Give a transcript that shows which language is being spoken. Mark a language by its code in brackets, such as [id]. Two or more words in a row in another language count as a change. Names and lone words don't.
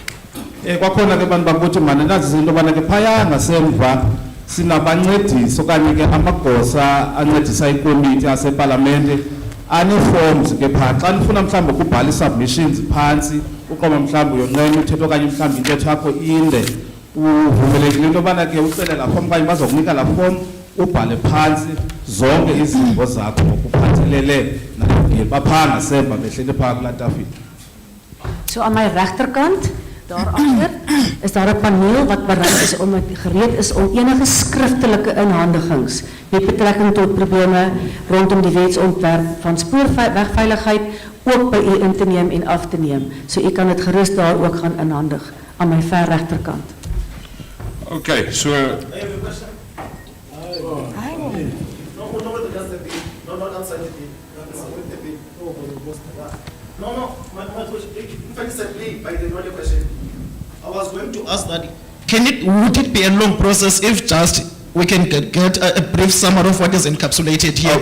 [xh] Kwakhona ke bantu bakuthi manje nazi izinto bana ke phaya ngasemva sinabancedisi okanye ke amagosa ancedisa ikomiti yaseParlamente ane-forms ke phaa xa nifuna mhlawumbi ukubhala ii-submissions phantsi uqoba mhlawumbi uyonqena uthetha okanye mhlawumbi intetho yakho inde uvumelekile into yobana ke ucele laa form okanye bazokunika laa form ubhale phantsi zonke izimvo zakho ngokuphathelele nale bill baphaa ngasemva behleli phaa kulaa tafile. [af] So aan my regterkant, daarachter, is daar 'n paneel wat gereed is om enige skriftelike inhandigings met betrekking tot probleme rondom die wetsontwerp van spoorwegveiligheid ook by u in te neem en af te neem. So u kan dit gerus daar ook gaan inhandig aan my ver regterkant. [en] Okay, so No, my question, in fact, it's a plea by the earlier question. I was going to ask that, would it be a long process if just we can get a brief summary of what is encapsulated here?